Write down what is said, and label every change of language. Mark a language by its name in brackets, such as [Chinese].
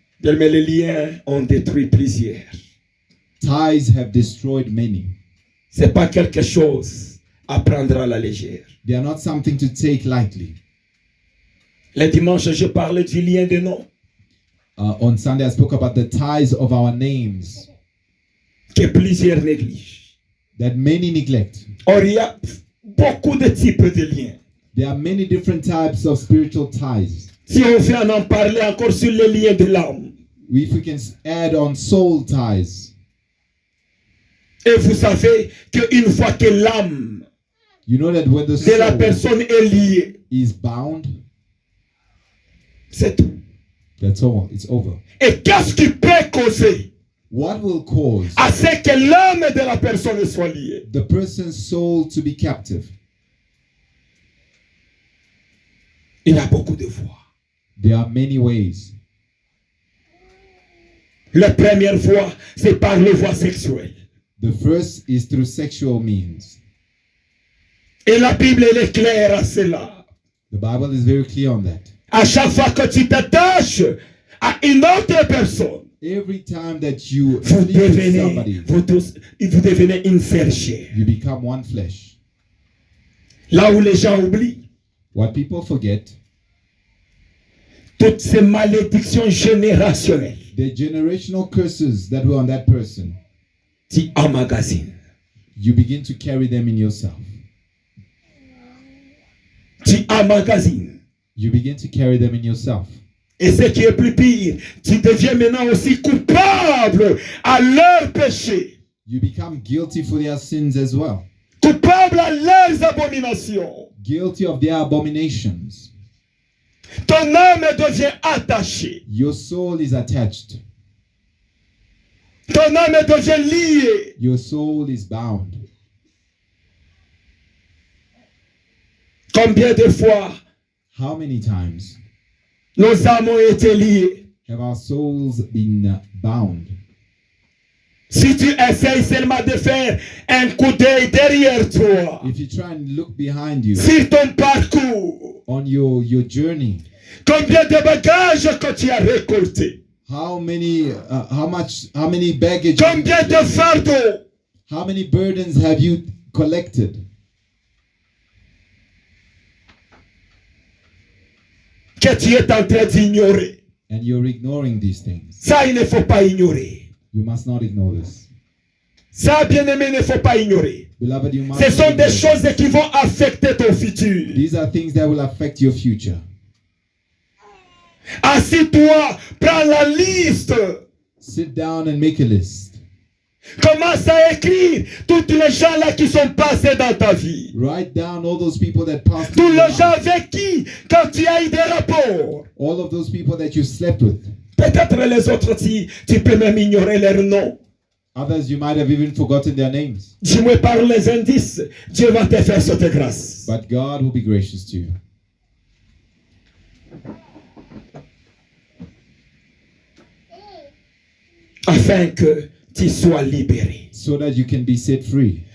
[French] Mais les liens ont détruit plusieurs. [English] Ties have destroyed many. [French] C'est pas quelque chose à prendre à la légère. [English] They are not something to take lightly. [French] Le dimanche, je parlais du lien de nom [English] On Sunday, I spoke about the ties of our names [French] que plusieurs négligent. [English] that many neglect. [French] Or, il y a beaucoup de types de liens. [English] There are many different types of spiritual ties. [French] Si on vient en parler encore sur les liens de l'âme, [English] If we can add on soul ties, [French] et vous savez qu'une fois que l'âme [English] you know that when the [French] de la [English] soul [French] personne est liée, [English] is bound, [French] c'est tout. [English] that's all. It's over. [French] Et qu'est-ce qui peut causer [English] What will cause [French] à ce que l'âme de la personne soit liée? [English] the person's soul to be captive? [French] Il y a beaucoup de voies. [English] There are many ways. [French] La première voie, c'est par les voies sexuelles. [English] The first is through sexual means. [French] Et la Bible elle est claire à cela. [English] The Bible is very clear on that. [French] À chaque fois que tu t'attaches à une autre personne, [English] Every time that you [French] vous [English] sleep with [French] devenez, [English] somebody, [French] vous devenez une chair. [English] you become one flesh. [French] Là où les gens oublient, [English] What people forget, [French] toutes ces malédictions générationnelles, [English] the generational curses that were on that person, [French] tu emmagasines. [English] you begin to carry them in yourself. [French] Tu emmagasines. [English] You begin to carry them in yourself. [French] Et ce qui est plus pire, tu deviens maintenant aussi coupable à leur péché, [English] You become guilty for their sins as well. [French] coupable à leurs abominations. [English] Guilty of their abominations. [French] Ton âme devient attachée. [English] Your soul is attached. [French] Ton âme devient liée. [English] Your soul is bound. [French] Combien de fois [English] How many times [French] nos âmes ont été liées? [English] have our souls been bound? [French] Si tu essayes seulement de faire un coup d'œil derrière toi, [English] If you try and look behind you [French] sur ton parcours, [English] on your journey, [French] combien de bagages que tu as récoltés? [English] how many baggage, [French] Combien de fardeaux? [English] how many burdens have you collected [French] Que tu es en train d'ignorer. [English] and you're ignoring these things? [French] Ça, il ne faut pas ignorer. [English] You must not ignore this. [French] Ça, bien-aimé, il ne faut pas ignorer. [English] Beloved, you must [French] Ce [English] not [French] sont [English] ignore [French] des [English] this. [French] choses qui vont affecter ton futur. [English] These are things that will affect your future. [French] Assis-toi, prends la liste. [English] Sit down and make a list. [French] Commence à écrire toutes les gens là qui sont passés dans ta vie. [English] Write down all those people that passed [French] Tous [English] through your [French] les gens [English] life. [French] avec qui, quand tu as eu des rapports. [English] All of those people that you slept with. [French] Peut-être les autres, tu peux même ignorer leurs noms. [English] Others, you might have even forgotten their names. [French] Dis-moi par les indices, Dieu va te faire cette grâce. [English] But God will be gracious to you. [French] Afin que tu sois libéré. [English] So that you can be set free.